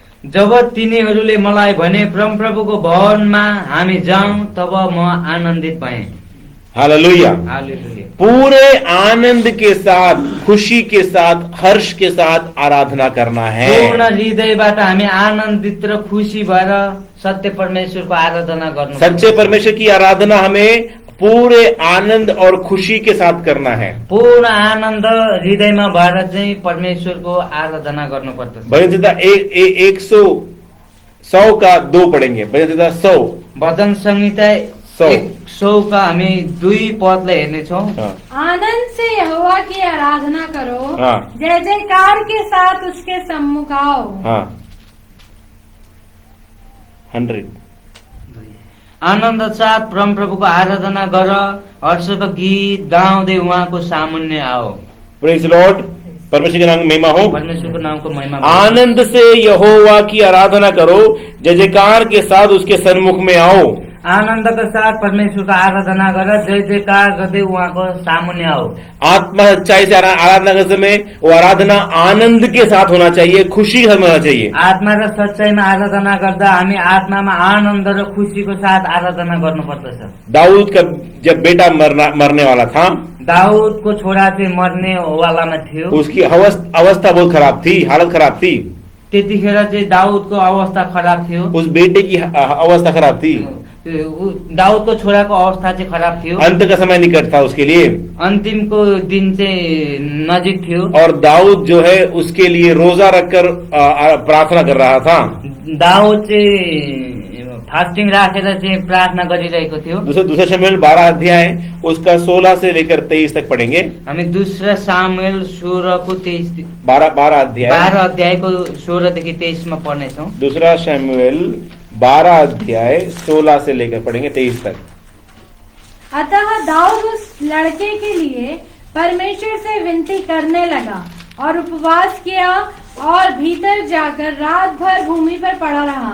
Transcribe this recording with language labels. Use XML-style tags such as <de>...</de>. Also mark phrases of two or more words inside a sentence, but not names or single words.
<ne>जब तिनीहरूले मलाई भने परमप्रभुको भवनमा हामी जाउँ, तब म आनन्दित भएँ। हालेलुया। हालेलुया।</ne> <hi>पूरे आनंद के साथ, खुशी के साथ, हर्ष के साथ आराधना करना है।</hi> <ne>पूर्ण हृदयबाट हामी आनन्दित र खुसी भएर सत्य परमेश्वरको आराधना गर्नु।</ne> <hi>सच्चे परमेश्वर की आराधना हमें पूरे आनंद और खुशी के साथ करना है।</hi> <ne>पूर्ण आनन्द हृदयमा भएर चाहिँ परमेश्वरको आराधना गर्नुपर्दछ।</ne> <hi>भजन संहिता 100 का 2 पढ़ेंगे। भजन संहिता 100।</hi> <ne>भजन संहिता 100 का हामी 2 पदलाई हेर्नेछौँ।</ne> <hi>हाँ। आनंद से यहोवा की आराधना करो, हाँ। जय जयकार के साथ उसके सम्मुख आओ। हाँ 100।</hi> <ne>आनन्द साथ परमप्रभुको आराधना गर, हर्षको गीत गाउँदै उहाँको सामुन्ने आओ।</ne> <en>praise Lord.</en> <hi>परमेश्वर के नाम में महिमा हो।</hi> <ne>परमेश्वरको नामको महिमा।</ne> <hi>आनंद से यहोवा की आराधना करो, जय जयकार के साथ उसके सन्मुख में आओ।</hi> <ne>आनन्दका साथ परमेश्वरको आराधना गर, जय जयकार गर्दै उहाँको सामुन्ने आओ।</ne> <hi>आत्मा सच्चाई से आराधना करते समय वो आराधना आनंद के साथ होना चाहिए, खुशी होना चाहिए।</hi> <ne>आत्मा र सच्चाइमा आराधना गर्दा हामी आत्मामा आनन्द र खुसीको साथ आराधना गर्नुपर्दछ।</ne> <hi>दाऊद का जब बेटा मरने वाला था,</hi> <ne>दाऊदको छोरा चाहिँ मर्ने वालामा थियो।</ne> <hi>उसकी अवस्था बहुत खराब थी, हालत खराब थी।</hi> <ne>त्यतिखेर चाहिँ दाऊदको अवस्था खराब थियो।</ne> <hi>उस बेटे की अवस्था खराब थी।</hi> <ne>दाऊदको छोराको अवस्था चाहिँ खराब थियो।</ne> <hi>अंत का समय निकट था उसके लिए,</hi> <ne>अन्तिमको दिन चाहिँ नजिक थियो।</ne> <hi>और दाऊद जो है उसके लिए रोजा रखकर प्रार्थना कर रहा था।</hi> <ne>दाऊद चाहिँ फास्टिङ राखेर चाहिँ प्रार्थना गरिरहेको थियो।</ne> <hi>दूसरा शमूएल 12 अध्याय उसका 16 से लेकर 23 तक पढ़ेंगे।</hi> <ne>हामी दूसरा सामुएल 16को 23 12 अध्याय 12 अध्यायको 16 देखि 23 मा पढ्नेछौँ।</ne> <hi>दूसरा शमूएल 12 अध्याय 16 से लेकर पढ़ेंगे 23 तक। अतः दाऊद उस लड़के के लिए परमेश्वर से विनती करने लगा और उपवास किया और भीतर जाकर रात भर भूमि पर पड़ा रहा।</hi>